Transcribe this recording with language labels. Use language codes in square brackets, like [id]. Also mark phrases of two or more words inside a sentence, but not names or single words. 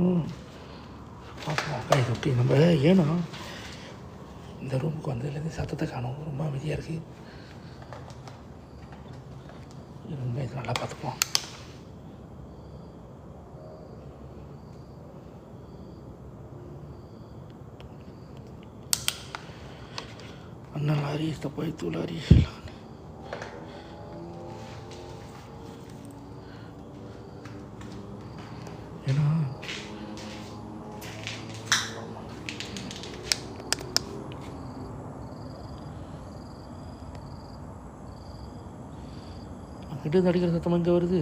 [ta] பார்ப்போம். ஓகே நம்ம ஏன்னா இந்த ரூமுக்கு வந்ததுலேருந்து சத்தத்தை காணும், ரொம்ப அமைதியாக இருக்குது. இது நல்லா பார்த்துப்போம். [ms] Ana lari, apa itu lari? [ta] ஏன்னா அங்கிட்டு அடிக்கிற சத்தம் எங்கே வருது?